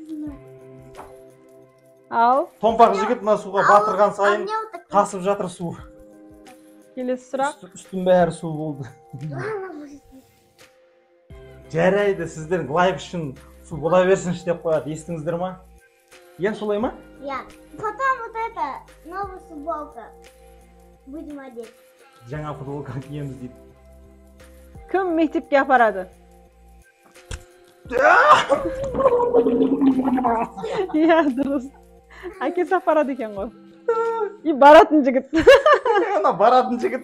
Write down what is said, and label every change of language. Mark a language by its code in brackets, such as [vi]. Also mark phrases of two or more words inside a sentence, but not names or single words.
[kk] Ал, Томпақ жігіт мына суға батырған сайын тасып жатыр су. келесі сұрақ. Үстін бәрі су болды. Жарайды, сіздердің лайк үшін су бола берсінші деп қояды. Естіңіздер ма? Солай ма? Я. [ru] Потом вот это, новая футболка. Будем одеть. [kk] Жаңа футболка киеміз дейді. Кім мектепке апарады? Иә, дұрыс. Әкесі апарады екен ғой. И баратын жігіт. Ана баратын жігіт.